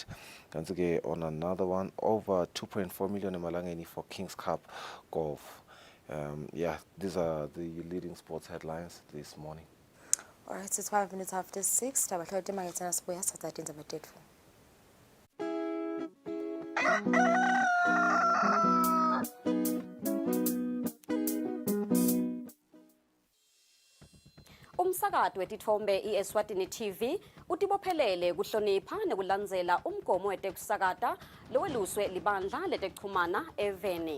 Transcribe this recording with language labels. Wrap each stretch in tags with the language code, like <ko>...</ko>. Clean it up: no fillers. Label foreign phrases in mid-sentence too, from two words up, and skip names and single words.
<en>And on another one, over 2.4 million emalangeni for Kings Cup Golf. These are the leading sports headlines this morning. All right, so it's 5 minutes after 6.</en> <ss>Tabahlode mangetsana sibuya sathatha indaba tethu. Umsakazo wetithombe iEswatini TV utibophelele kuhlonipha nekulandzela umgomo wetekusakata loweluswe libandla letekuchumana eVeni.</ss>